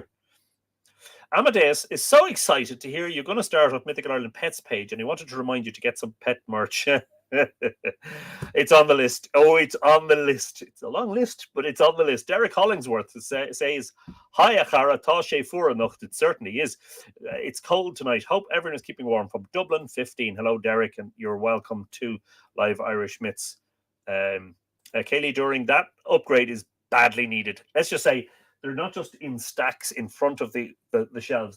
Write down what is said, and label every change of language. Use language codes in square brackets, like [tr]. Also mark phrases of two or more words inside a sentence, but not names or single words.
[en] Amadeus is so excited to hear you're going to start with Mythical Ireland Pets page, and he wanted to remind you to get some pet merch. It's on the list. Oh, it's on the list. It's a long list, but it's on the list. Derek Hollingsworth says, Hi, Achara, [ga] tá sé fura nocht. [en] It certainly is. It's cold tonight. Hope everyone is keeping warm. From Dublin 15. Hello, Derek, and you're welcome to Live Irish Myths. Kaylee, during that upgrade is badly needed. Let's just say They're not just in stacks in front of the shelves.